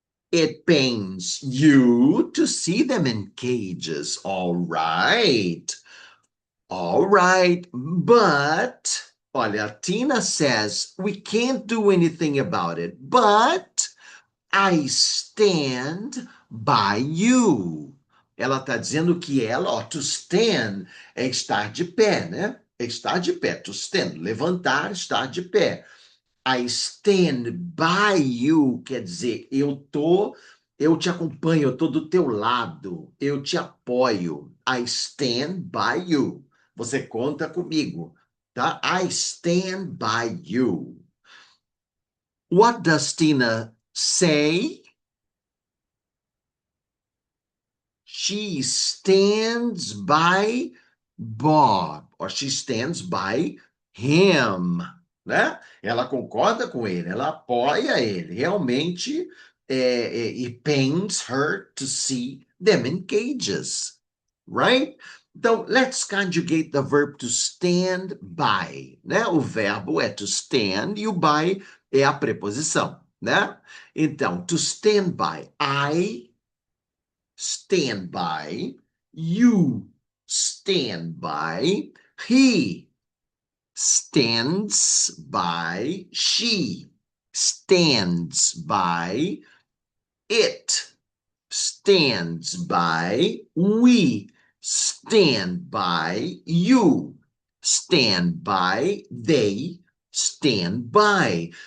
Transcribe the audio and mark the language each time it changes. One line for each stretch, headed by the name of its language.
English: It pains you to see them in cages. All right. All right. But, olha, Tina says we can't do anything about it, but I stand by you.
Portuguese: Ela está dizendo que ela, ó, to stand é estar de pé, né? É estar de pé, to stand, levantar, estar de pé.
English: I stand by you,
Portuguese: quer dizer, eu te acompanho, eu tô do teu lado, eu te apoio.
English: I stand by you.
Portuguese: Você conta comigo, tá?
English: I stand by you. What does Tina say? She stands by Bob, or she stands by him, né?
Portuguese: Ela concorda com ele, ela apoia ele.
English: Realmente, it pains her to see them in cages, right? Então, let's conjugate the verb to stand by, né?
Portuguese: O verbo é to stand e o by é a preposição, né?
English: Então, to stand by, I stand by, you stand by, he stands by, she stands by, it stands by, we stand by, you stand by, they stand by.